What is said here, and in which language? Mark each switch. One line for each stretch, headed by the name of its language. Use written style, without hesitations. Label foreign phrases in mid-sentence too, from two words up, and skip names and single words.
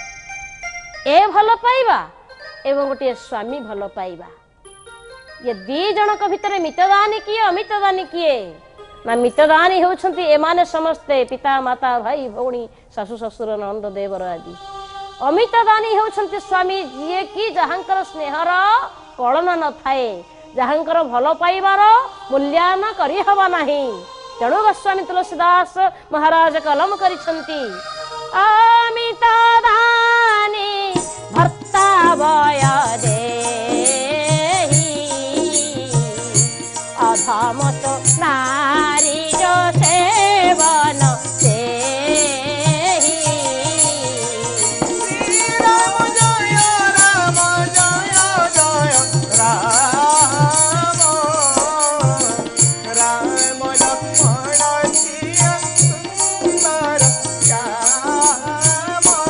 Odia: ଏ ଭଲ ପାଇବା ଏବଂ ଗୋଟେ ସ୍ୱାମୀ ଭଲ ପାଇବା, ଏ 2 ଜଣଙ୍କ ଭିତର ମିତଦାନୀ କିଏ ଅମିତଦାନୀ କିଏ? ନା ମିତଦାନୀ ହେଉଛନ୍ତି ଏମାନେ ସମସ୍ତେ ପିତା ମାତା ଭାଇ ଭଉଣୀ ଶାଶୁ ଶ୍ୱଶୁର ନଣନ୍ଦ ଦିଅର ଆଦି। ଅମିତଦାନୀ ହେଉଛନ୍ତି ସ୍ୱାମୀ ଯିଏ କି ଯାହାଙ୍କର ସ୍ନେହର କଳନ ନ ଥାଏ, ଯାହାଙ୍କର ଭଲ ପାଇବାର ମୂଲ୍ୟାୟନ କରି ହେବ ନାହିଁ। ତେଣୁ ଗୋସ୍ୱାମୀ ତୁଳସୀଦାସ ମହାରାଜ କଲମ କରିଛନ୍ତି
Awadhi: अमितदानी भर्ता भय देहि अधमत नारी जो सेवन सेहि।
Sanskrit: श्री राम जय राम जय जय राम राम लक्ष्मण सिया सुंदर श्याम।